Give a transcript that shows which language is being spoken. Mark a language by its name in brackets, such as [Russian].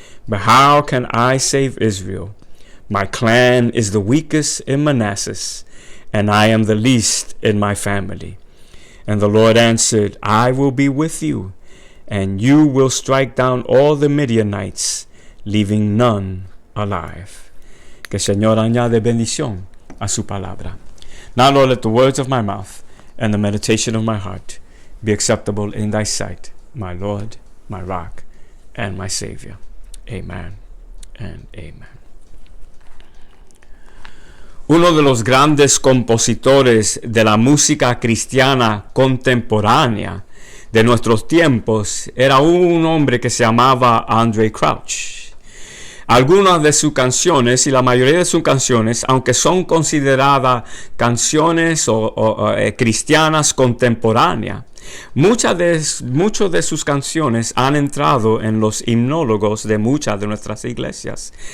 [English] But how can I save Israel? My clan is the weakest in Manasseh, and I am the least in my family. And the Lord answered, I will be with you, and you will strike down all the Midianites, leaving none alive. [Spanish] Que el Señor añade bendición a su palabra. [English] Now, Lord, let the words of my mouth and the meditation of my heart be acceptable in thy sight, my Lord, my rock, and my Savior. Amen and amen. [Spanish] Uno de los grandes compositores de la música cristiana contemporánea de nuestros tiempos era un hombre que se llamaba Andraé Crouch. Algunas de sus canciones y la mayoría de sus canciones, aunque son consideradas canciones cristianas contemporáneas, muchas de sus canciones han entrado en los himnólogos de muchas de nuestras iglesias.